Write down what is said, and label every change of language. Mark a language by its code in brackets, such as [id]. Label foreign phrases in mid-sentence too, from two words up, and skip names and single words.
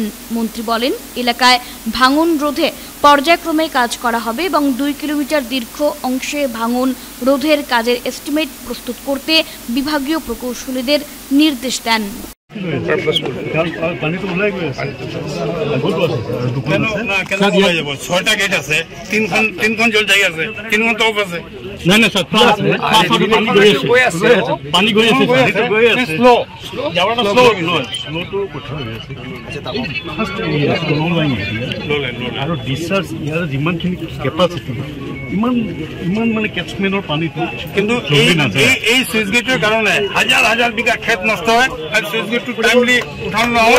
[bn] মন্ত্রী বলেন, এলাকায় ভাঙন রোধে পর্যায়ক্রমে কাজ করা হবে এবং 2 কিলোমিটার দীর্ঘ অংশে ভাঙন রোধের কাজের এস্টিমেট প্রস্তুত করতে বিভাগীয় প্রকৌশলীদের নির্দেশ দেন। [as] ছয়টা গেট আছে, তিনখন জল জায়গা আছে, তিনখন টপ আছে। পানী গৈ আছে আৰু ডিসচাৰ্জ ইয়াৰ যিমানখিনি কেপাচিটি ইমান মানে কেটচমেন্টৰ পানীটো কিন্তু এই [en] sluice gateৰ [as] কাৰণে হাজাৰ বিঘা খেত নষ্ট হয় আৰু [en] sluice gateটো [as] টাইমলি উঠান নহয়।